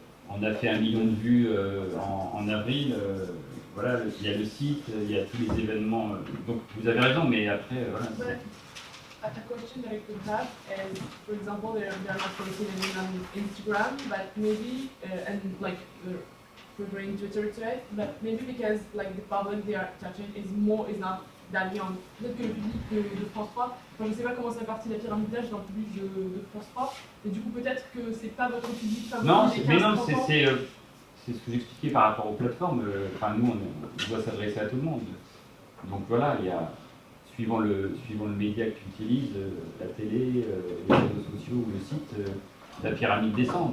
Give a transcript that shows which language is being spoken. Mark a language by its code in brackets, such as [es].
[fr] On a fait 1 million de vues en avril. Voilà, il y a le site, il y a tous les événements. Donc vous avez raison, mais après, voilà. [en] A question that I could have is, for example, they're not posting anything on Instagram, but maybe, and like preferring Twitter to it, but maybe because like the public they are touching is not that young. [fr] Peut-être que le public de France 3, enfin, je sais pas comment c'est réparti la pyramide d'âge dans le public de France 3, et du coup peut-être que c'est pas votre public favori. Non, c'est ce que j'expliquais par rapport aux plateformes. Enfin, nous, on doit s'adresser à tout le monde. Donc voilà, il y a, suivant le média que tu utilises, la télé, les réseaux sociaux ou le site, la pyramide descend.